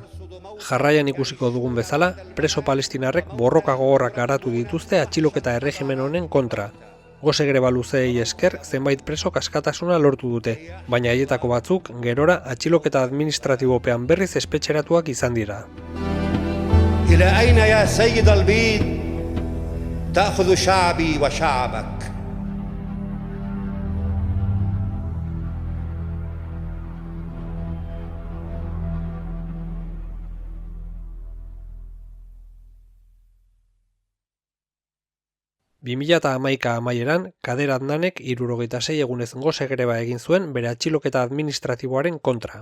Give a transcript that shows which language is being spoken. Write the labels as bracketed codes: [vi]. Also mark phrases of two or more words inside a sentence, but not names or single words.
[eu] Jarraian ikusiko dugun bezala, preso palestinarrek borroka gogorrak garatu dituzte atxiloketa erregimen honen kontra. Gose greba luzeei esker zenbait preso askatasuna lortu dute, baina haietako batzuk gerora atxiloketa administratibopean berriz espetxeratuak izan dira. [ar] إلى أين يا سيد البيض تأخذ شعبي وشعبك [eu] 2011 amaieran, Kader Adnanek 76 egunez gose greba egin zuen bere atxiloketa administratiboaren kontra.